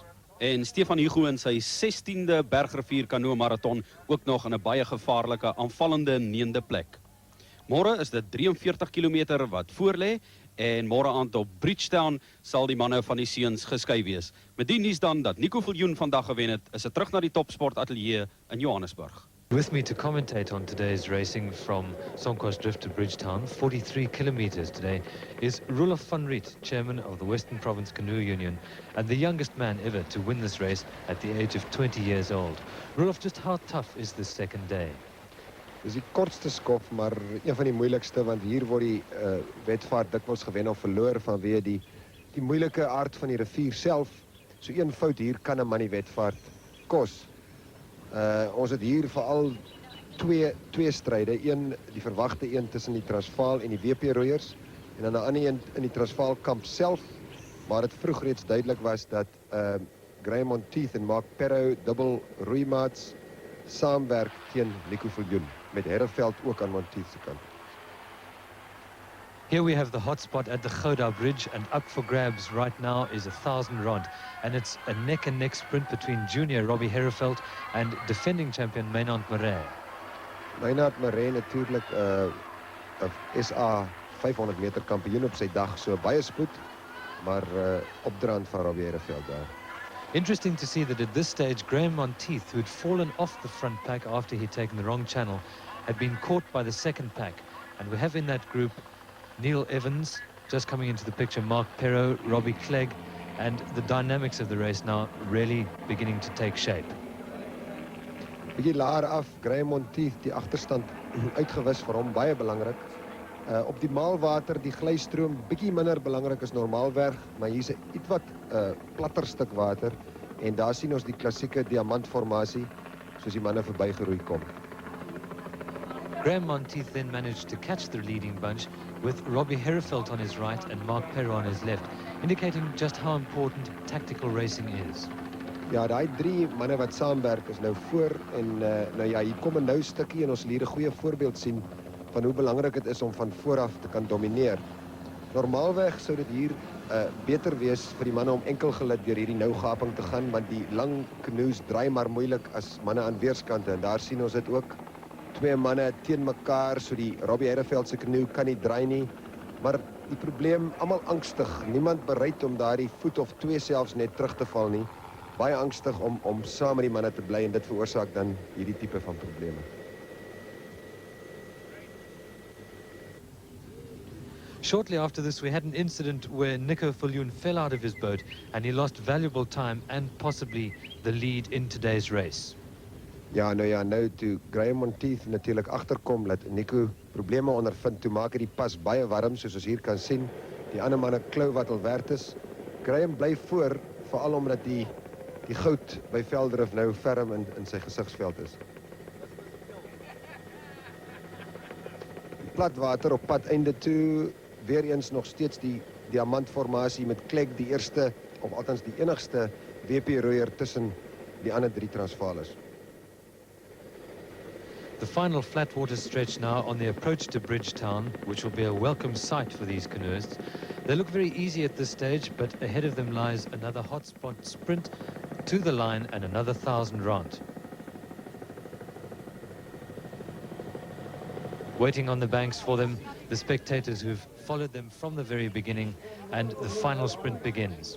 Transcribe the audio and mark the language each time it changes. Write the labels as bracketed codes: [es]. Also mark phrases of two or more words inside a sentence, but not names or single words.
[af] En Stefan Hugo in sy 16de bergrivier Canoe marathon ook nog in 'n baie gevaarlike aanvallende 9de plek. Môre is dit 43 km wat voorlê, en môre aand op Bridgetown sal die manne van die seuns geskei wees. Met die nuus dan dat Nico Viljoen vandag gewen het, is dit terug na die Topsport Ateljee in Johannesburg. [en] With me to commentate on today's racing from Sonko's-Drift to Bridgetown, 43 kilometers today, is Roelof van Riet, chairman of the Western Province Canoe Union, and the youngest man ever to win this race at the age of 20 years old. Roelof, just how tough is this second day? [af] Dis die kortste skof, maar een van die moeilikste, want hier word die wedvaart dikwels gewen of verloor vanweë die moeilike aard van die rivier self. So een fout hier kan 'n man die wedvaart kos. Ons het hier veral twee stryde, een die verwagte een tussen die Transvaal en die WP roeiers, en dan 'n ander een in die Transvaal kamp self, waar dit vroeg reeds duidelik was dat Grey Monteith en Mark Perro dubbel roeimaats saamwerk teen Nico Viljoen, met Herreveld ook aan Monteith se kant. [en] Here we have the hotspot at the Gouda Bridge, and up for grabs right now is R1,000, and it's a neck-and-neck sprint between junior Robbie Herreveld and defending champion Meinhard Maree. [af] Meinhard Maree natuurlijk SA 500 meter kampioen op sy dag, so baie spoed, maar opdraand van Robbie Herreveld daar. [en] Interesting to see that at this stage, Graham Monteith, who had fallen off the front pack after he'd taken the wrong channel, had been caught by the second pack. And we have in that group Neil Evans, just coming into the picture, Mark Perro, Robbie Clegg, and the dynamics of the race now really beginning to take shape. [af] Bietjie laer af, Graham Monteith, die agterstand uitgewis vir hom, baie belangrik. Op die maalwater, die glystroom, bietjie minder belangrik as normaalweg, maar hier's 'n ietwat platter stuk water, en daar sien ons die klassieke diamantformasie, soos die manne verbygeroei kom. [en] Graham Monteith then managed to catch the leading bunch with Robbie Herreveld on his right and Mark Perro on his left, indicating just how important tactical racing is. [af] Ja, daai 3 manne wat saamwerk is nou voor, en nou ja, hier kom 'n nou stukkie, en ons hier 'n goeie voorbeeld sien van hoe belangrik dit is om van vooraf te kan domineer. Normaalweg sou dit hier beter wees vir die manne om enkelgelid deur hierdie nou gaping te gaan, want die lang canoes draai maar moeilik as manne aan weerskante, en daar sien ons dit ook. 2 manne teen mekaar, so die Robbie Herreveld se canoe kan nie draai nie, maar die probleem, almal angstig, niemand bereid om daardie voet of 2 selfs net terug te val nie, baie angstig om saam met die manne te bly, en dit veroorsaak dan hierdie tipe van probleme. [en] Shortly after this, we had an incident where Nico Viljoen fell out of his boat and he lost valuable time and possibly the lead in today's race. [af] Ja, nou toe Graham Monteith natuurlijk agterkom, dat Nico probleme ondervind, toe maak hy die pas baie warm, soos ons hier kan sien. Die ander manne klou wat al werd is. Graham bly voor, veral omdat die goud by Veldrif nou ferm in sy gesigsveld is. Plat water op pad einde toe, weer eens nog steeds die diamantformasie met Clegg die eerste, of althans die enigste WP-roeier tussen die ander 3 Transvaalers. [en] The final flat water stretch now on the approach to Bridgetown, which will be a welcome sight for these canoeists. They look very easy at this stage, but ahead of them lies another hotspot sprint to the line and another 1,000 rand. Waiting on the banks for them, the spectators who've followed them from the very beginning, and the final sprint begins.